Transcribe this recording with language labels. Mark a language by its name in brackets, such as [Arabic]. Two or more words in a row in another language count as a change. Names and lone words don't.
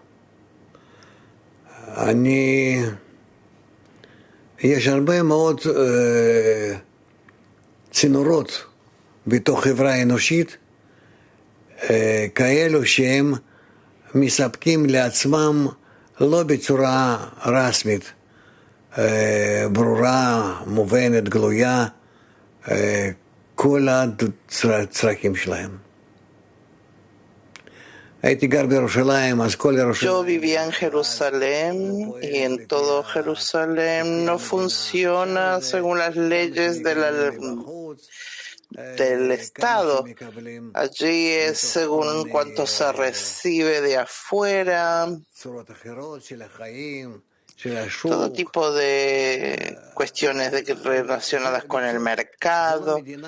[Hebrew] יש הרבה מאוד צינורות בתוך חברה אנושית, כאלו שהם מספקים לעצמם לא בצורה רשמית, ברורה, מובנת, גלויה, כל הצרכים שלהם. הייתי גר בירושלים, אז כל ירושלים... [Spanish] Yo vivía en Jerusalén y en todo Jerusalén no funciona según las leyes del Estado. Allí es según cuanto se recibe de afuera, todo tipo de cuestiones relacionadas con el mercado.